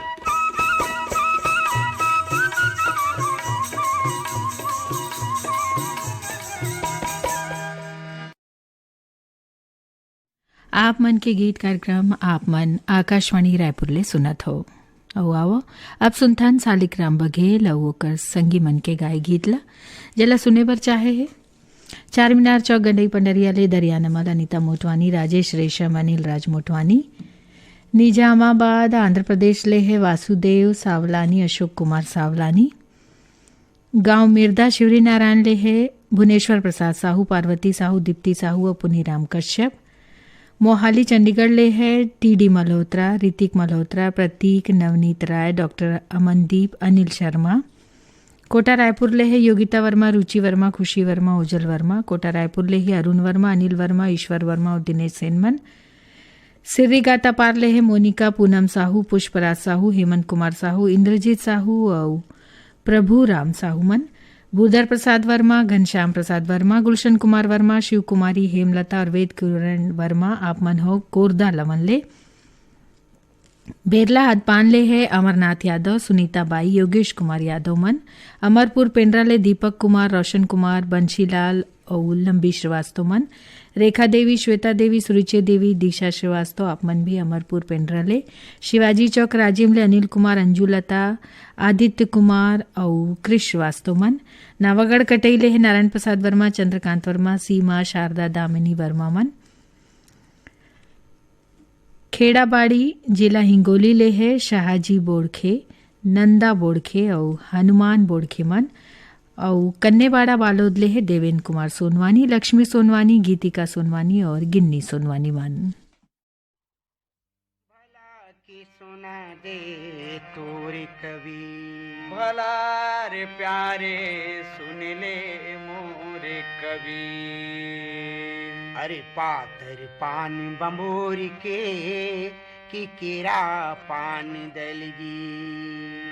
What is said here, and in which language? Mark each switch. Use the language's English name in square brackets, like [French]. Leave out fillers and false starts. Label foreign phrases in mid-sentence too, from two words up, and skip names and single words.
[Chhattisgarhi] आप मन के गीत कार्यक्रम आप मन आकाशवाणी रायपुर ले सुनत हो। और आओ अब सुनथन सालिग्राम बघेल और ओकर संगी मन के गाय गीत ला जला सुने बर चाहे है। चार मीनार चौक गंडई पंडरिया ले दरियानमल अनीता मोटवानी, राजेश रेशम, अनिल राज मोटवानी। निजामाबाद आंध्र प्रदेश ले है वासुदेव सावलानी, अशोक कुमार सावलानी। गांव मिर्दा शिवरी नारायण ले है भुवनेश्वर प्रसाद साहू, पार्वती साहू, दीप्ति साहू और पुनीराम कश्यप। मोहाली चंडीगढ़ ले है टीडी मल्होत्रा, ऋतिक मल्होत्रा, प्रतीक, नवनीत राय, डॉक्टर अमनदीप, अनिल शर्मा। कोटा रायपुर ले है योगिता वर्मा, रुचि वर्मा, खुशी वर्मा, ओजल वर्मा। कोटा रायपुर ले है अरुण वर्मा, अनिल वर्मा, ईश्वर वर्मा और दिनेश सेनमन। सिर्री गाता पार ले है मोनिका, पूनम साहू, पुष्पराज साहू, हेमंत कुमार साहू, इंद्रजीत साहू और प्रभु राम साहू मन। भूधर प्रसाद वर्मा, घनश्याम प्रसाद वर्मा, गुलशन कुमार वर्मा, शिव कुमारी, हेमलता और वेद किरण वर्मा आप मन हो कोरदा लवन ले। बेरला हदपान ले है अमरनाथ यादव, सुनीता बाई, योगेश कुमार यादव मन। अमरपुर पेंड्रा ले दीपक कुमार, रोशन कुमार, बंशीलाल और लंबी श्रीवास्तव मन। रेखा देवी, श्वेता देवी, सुरुचि देवी, दीक्षा श्रीवास्तव आप मन भी अमरपुर पेंड्रा ले। शिवाजी चौक राजिम ले अनिल कुमार, अंजुलता, आदित्य कुमार और कृष श्रीवास्तव मन। नावागढ़ कटई ले है नारायण प्रसाद वर्मा, चंद्रकांत वर्मा, सीमा, शारदा, दामिनी वर्मा मन। खेड़ाबाड़ी जिला हिंगोली ले है शाहजी बोड़खे, नंदा बोड़खे और हनुमान बोड़खे मन। और कन्नेबाड़ा बालोद ले है देवेंद्र कुमार सोनवानी, लक्ष्मी सोनवानी, गीतिका सोनवानी और गिन्नी सोनवानी मन। भला की सुना दे तोरे कवि, भला रे प्यारे सुन ले मोरे कवि। अरे पातर पान बंबोरी के कि केरा पान दलगी।